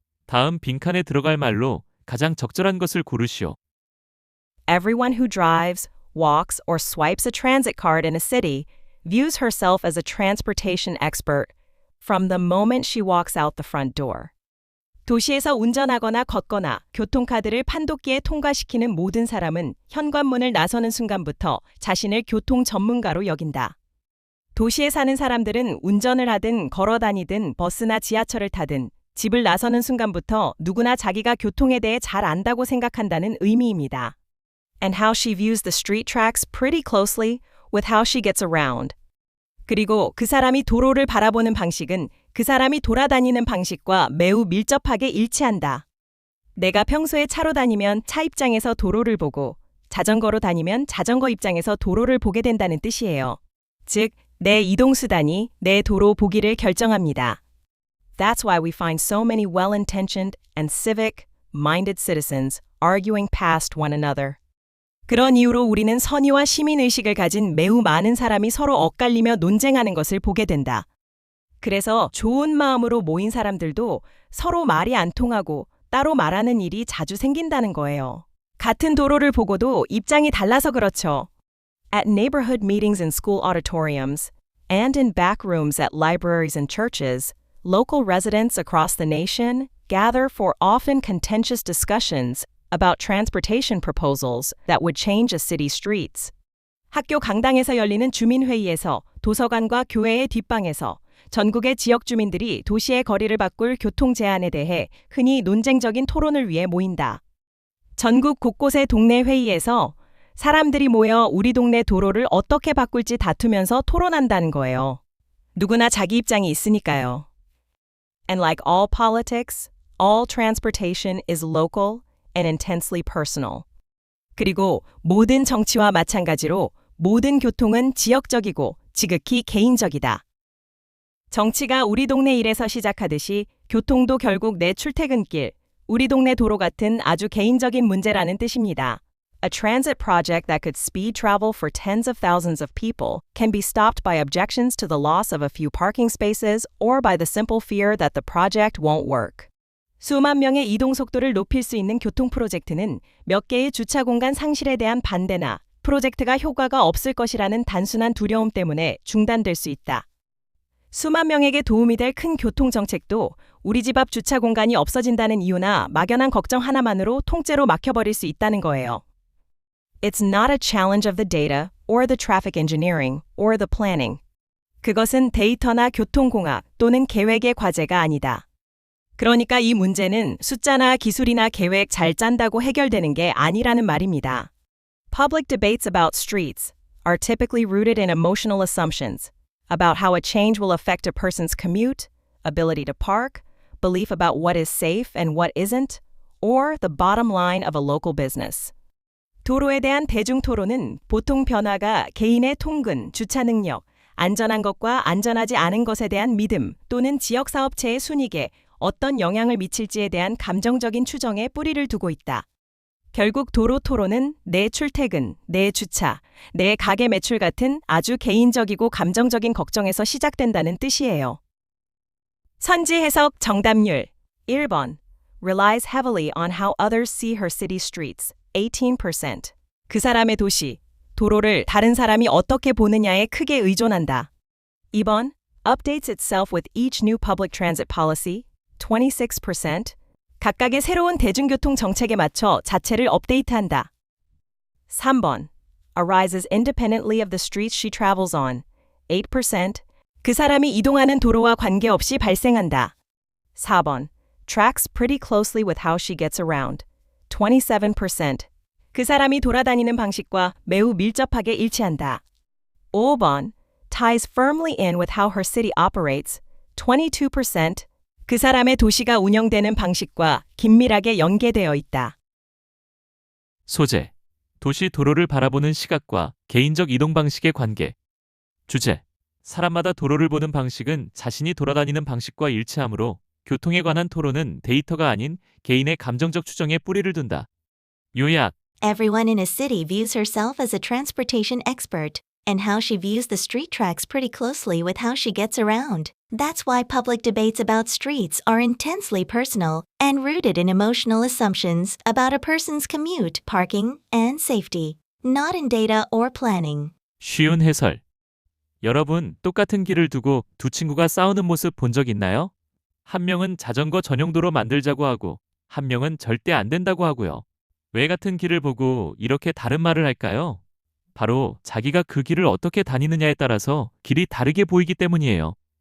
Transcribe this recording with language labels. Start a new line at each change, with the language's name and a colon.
Korean: 다음 빈칸에 들어갈 말로 가장 적절한 것을 고르시오.
English: Everyone who drives, walks, or swipes a transit card in a city views herself as a transportation expert from the moment she walks out the front door.
Korean: 도시에서 운전하거나 걷거나 교통카드를 판독기에 통과시키는 모든 사람은 현관문을 나서는 순간부터 자신을 교통 전문가로 여긴다. 도시에 사는 사람들은 운전을 하든 걸어 다니든 버스나 지하철을 타든 집을 나서는 순간부터 누구나 자기가 교통에 대해 잘 안다고 생각한다는 의미입니다.
English: And how she views the street tracks pretty closely with how she gets around.
Korean: 그리고 그 사람이 도로를 바라보는 방식은 그 사람이 돌아다니는 방식과 매우 밀접하게 일치한다. 내가 평소에 차로 다니면 차 입장에서 도로를 보고 자전거로 다니면 자전거 입장에서 도로를 보게 된다는 뜻이에요. 즉, 내 이동수단이 내 도로 보기를 결정합니다.
English: That's why we find so many well-intentioned and civic-minded citizens arguing past one another.
Korean: 그런 이유로 우리는 선의와 시민의식을 가진 매우 많은 사람이 서로 엇갈리며 논쟁하는 것을 보게 된다. 그래서 좋은 마음으로 모인 사람들도 서로 말이 안 통하고 따로 말하는 일이 자주 생긴다는 거예요. 같은 도로를 보고도 입장이 달라서 그렇죠.
English: At neighborhood meetings in school auditoriums and in back rooms at libraries and churches, local residents across the nation gather for often contentious discussions about transportation proposals that would change a city's streets.
Korean: 학교 강당에서 열리는 주민회의에서 도서관과 교회의 뒷방에서 전국의 지역 주민들이 도시의 거리를 바꿀 교통 제안에 대해 흔히 논쟁적인 토론을 위해 모인다. 전국 곳곳의 동네 회의에서 사람들이 모여 우리 동네 도로를 어떻게 바꿀지 다투면서 토론한다는 거예요. 누구나 자기 입장이 있으니까요.
English: And like all politics, all transportation is local and intensely personal.
Korean: 그리고 모든 정치와 마찬가지로 모든 교통은 지역적이고 지극히 개인적이다. 정치가 우리 동네 일에서 시작하듯이 교통도 결국 내 출퇴근길, 우리 동네 도로 같은 아주 개인적인 문제라는 뜻입니다.
English: A transit project that could speed travel for tens of thousands of people can be stopped by objections to the loss of a few parking spaces or by the simple fear that the project won't work.
Korean: 수만 명의 이동 속도를 높일 수 있는 교통 프로젝트는 몇 개의 주차 공간 상실에 대한 반대나 프로젝트가 효과가 없을 것이라는 단순한 두려움 때문에 중단될 수 있다. 수만 명에게 도움이 될 큰 교통 정책도 우리 집 앞 주차 공간이 없어진다는 이유나 막연한 걱정 하나만으로 통째로 막혀버릴 수 있다는 거예요.
English: It's not a challenge of the data or the traffic engineering or the planning.
Korean: 그것은 데이터나 교통공학 또는 계획의 과제가 아니다. 그러니까 이 문제는 숫자나 기술이나 계획 잘 짠다고 해결되는 게 아니라는 말입니다.
English: Public debates about streets are typically rooted in emotional assumptions about how a change will affect a person's commute, ability to park, belief about what is safe and what isn't, or the bottom line of a local business.
Korean: 도로에 대한 대중 토론은 보통 변화가 개인의 통근, 주차 능력, 안전한 것과 안전하지 않은 것에 대한 믿음 또는 지역 사업체의 순이익에 어떤 영향을 미칠지에 대한 감정적인 추정에 뿌리를 두고 있다. 결국 도로 토론은 내 출퇴근, 내 주차, 내 가게 매출 같은 아주 개인적이고 감정적인 걱정에서 시작된다는 뜻이에요. 선지 해석 정답률 1번
English: relies heavily on how others see her city streets 18%.
Korean: 그 사람의 도시, 도로를 다른 사람이 어떻게 보느냐에 크게 의존한다.
English: 2번 updates itself with each new public transit policy 26%.
Korean: 각각의 새로운 대중교통 정책에 맞춰 자체를 업데이트한다.
English: 3번 arises independently of the streets she travels on 8%.
Korean: 그 사람이 이동하는 도로와 관계없이 발생한다.
English: 4번 tracks pretty closely with how she gets around 27%.
Korean: 그 사람이 돌아다니는 방식과 매우 밀접하게 일치한다.
English: 5번 ties firmly in with how her city operates 22%.
Korean: 그 사람의 도시가 운영되는 방식과 긴밀하게 연계되어 있다. 소재. 도시 도로를 바라보는 시각과 개인적 이동 방식의 관계. 주제. 사람마다 도로를 보는 방식은 자신이 돌아다니는 방식과 일치하므로 교통에 관한 토론은 데이터가 아닌 개인의 감정적 추정에 뿌리를 둔다. 요약.
English: Everyone in a city views herself as a transportation expert and how she views the street tracks pretty closely with how she gets around. That's why public debates about streets are intensely personal and rooted in emotional assumptions about a person's commute, parking, and safety, not in data or planning.
Korean: 쉬운 해설. 여러분, 똑같은 길을 두고 두 친구가 싸우는 모습 본 적 있나요? 한 명은 자전거 전용도로 만들자고 하고 한 명은 절대 안 된다고 하고요. 왜 같은 길을 보고 이렇게 다른 말을 할까요? 바로 자기가 그 길을 어떻게 다니느냐에 따라서 길이 다르게 보이기 때문이에요.